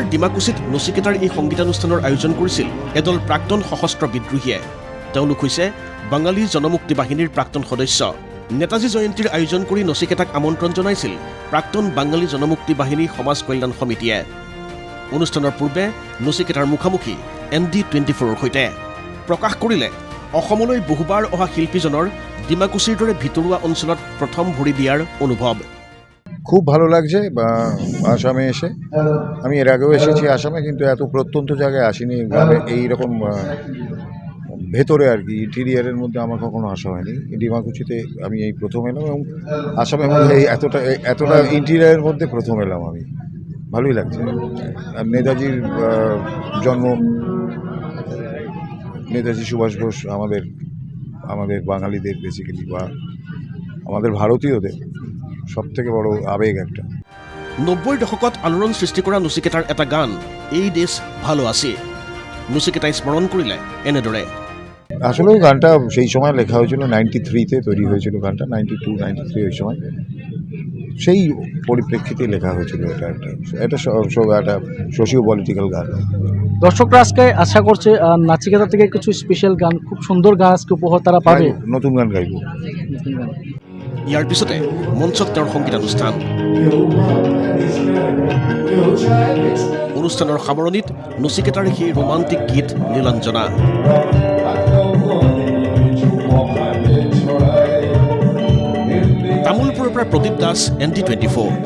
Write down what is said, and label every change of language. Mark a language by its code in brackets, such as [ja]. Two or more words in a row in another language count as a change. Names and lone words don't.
[as] ডিমাকুচিত নচিকেতাৰ এই সংগীতানুষ্ঠানৰ আয়োজন কৰিছিল এদল প্ৰাক্তন সশস্ত্ৰ বিদ্ৰোহীয়ে তেওঁলোক হৈছে বাঙালী জনমুক্তি বাহিনীৰ প্ৰাক্তন সদস্য নেতাজী জয়ন্তীৰ আয়োজন কৰি নচিকেতাক আমন্ত্ৰণ জনাইছিল প্ৰাক্তন বাঙালী জনমুক্তি বাহিনী সমাজ কল্যাণ সমিতিয়ে অনুষ্ঠানৰ পূৰ্বে নচিকেতাৰ মুখামুখি ND24ৰ সৈতে প্ৰকাশ কৰিলে অসমলৈ বহুবাৰ অহা শিল্পীজনৰ ডিমাকুচিৰ দৰে ভিতৰুৱা অঞ্চলত প্ৰথম ভৰি দিয়াৰ অনুভৱ [bn] খুব ভালো লাগছে আসামে এসে আমি এর আগেও এসেছি আসামে কিন্তু এত প্রত্যন্ত জায়গায় আসিনি গ্রামে এইরকম ভেতরে আর কি ইন্টেরিয়ারের মধ্যে আমার কখনো আসা হয়নি ডিমাকুচিতে আমি এই প্রথম এলাম এবং আসামের মধ্যে এই এতটা ইন্টেরিয়ারের মধ্যে প্রথম এলাম আমি ভালোই লাগছে আর নেতাজির জন্ম নেতাজি সুভাষ বোস আমাদের বাঙালিদের বেসিক্যালি বা আমাদের ভারতীয়দের সবথেকে বড় আবেগ একটা [as] 90ৰ দশকত আলোড়ন সৃষ্টি কৰা নচিকেতাৰ এটা গান এই দেশ ভালো আছে নচিকেতাই স্মৰণ কৰিলে এনেদৰে [bn] আসলে গানটা সেই সময় লেখা হয়েছিল 93-তে তৈরি হয়েছিল গানটা 92 93 ওই সময় সেই পরিপ্রেক্ষিতে লেখা হয়েছিল এটা [en] socio political [bn] গান দর্শকরা আজকে আশা করছে নাচিকেতা থেকে কিছু স্পেশাল গান খুব সুন্দর গান আজকে উপহার তারা পাবে নতুন গান গাইব [as] ইয়াৰ পিছতে মঞ্চত তেওঁৰ সংগীতানুষ্ঠান অনুষ্ঠানৰ সামৰণিত নচিকেতাৰ সেই ৰোমান্টিক গীত নীলাঞ্জনা তামোলপুৰৰ পৰা প্ৰদীপ দাস ND24